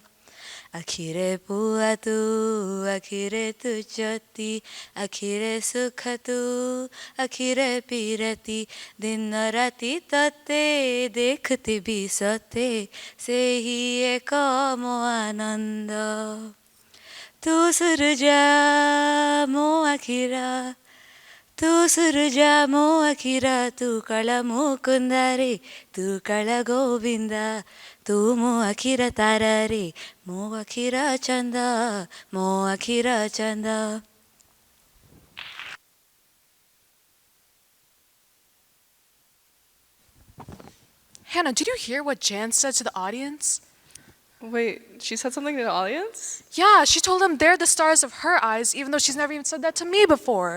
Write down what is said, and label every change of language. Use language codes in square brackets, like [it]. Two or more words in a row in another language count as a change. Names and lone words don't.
[or] ଆଖିରେ ପୁଅତୁ, ଆଖିରେ ତୁ ଜ୍ୟୋତି, ଆଖିରେ ସୁଖତୁ, ଆଖିରେ ପିରତି. ଦିନ ରାତି ତତେ, ଦେଖତେ ବିସତେ, ସେ ହି ଏକା ମୋ ଆନନ୍ଦ. ତୁ ସୁରଜା ମୋ ଅଖିରା ତୁ ସୁରଜା ମୋ ଅଖିରା ତୁ କଳ ମୁକୁନ୍ଦା ରେ ତୁ କଳ ଗୋବିନ୍ଦା ତୁ ମୋ ଅଖିରା ତାରା ରେ ମୋ ଅଖିରା ଚନ୍ଦା ମୋ ଅଖିରା ଚନ୍ଦା. [en] Hannah, did you hear what Jan said to the audience? Wait, she said something to the audience? Yeah, she told them they're the stars of her eyes, even though she's never even said that to me before.